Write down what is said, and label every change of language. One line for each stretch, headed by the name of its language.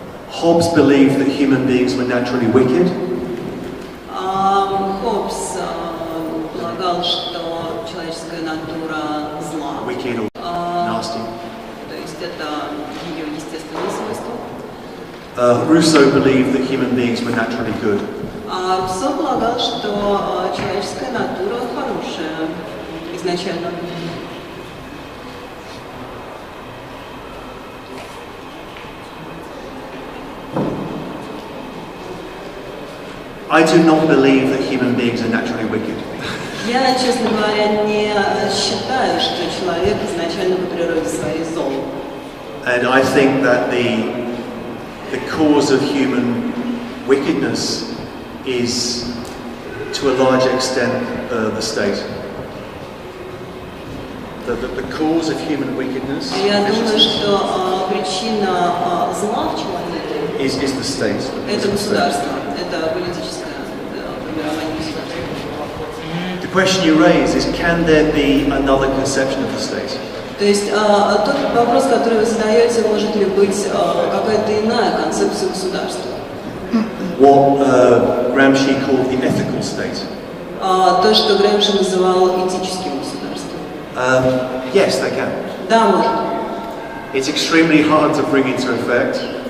English: Hobbes believed that human beings were naturally wicked.
Russian: Хоббс полагал, что человеческая натура зла.
English: Wicked or nasty.
Russian: То есть это ее естественные свойства.
English: Rousseau believed that human beings were naturally good.
Russian: Руссо полагал, что человеческая натура хорошая изначально.
English: I do not believe that human beings are naturally wicked.
Russian: Я, честно говоря, не считаю, что человек изначально по природе своей зол.
English: And I think that the cause of human wickedness is, to a large extent, the state. The cause of human wickedness
Russian: Я думаю, что причина зла в человеке
English: is the state.
Russian: Это государство, это политическое формирование государства.
English: The question you raise is, can there be another conception of the state?
Russian: То есть тот вопрос, который вы задаете, может ли быть какая-то иная концепция государства?
English: What Gramsci called the ethical state.
Russian: То, что Грэмши называл этическим государством.
English: Yes, they can.
Russian: Да, может.
English: It's extremely hard to bring into effect.